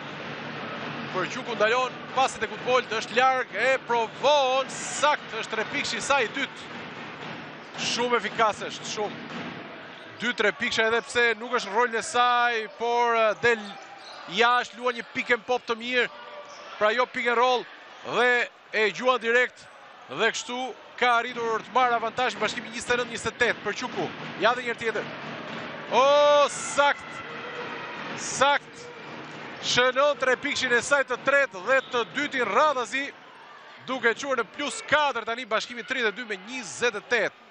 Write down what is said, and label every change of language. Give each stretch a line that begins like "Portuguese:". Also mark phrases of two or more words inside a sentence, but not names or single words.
Albanian: Për Quku ndalon, pasit e Kutbolt është larg, e provon, sakt, është 3 pikë i saj i dytë. Shumë efikase është, shumë. 2-3 pikësha edhe pse nuk është rolin e saj, por del jashtë, luan një
English: pick and pop
Albanian: të mirë, pra jo
English: pick and roll,
Albanian: dhe e gjuan direkt, dhe kështu ka arritur të marrë avantazh në Bashkimin 29-28 për Quku. Ja dhe njërë tjetër. O, sakt! Shënon 3 pikëshin e saj të tretë dhe të dytin radhazi, duke quar në +4 tani Bashkimi 32 me 28.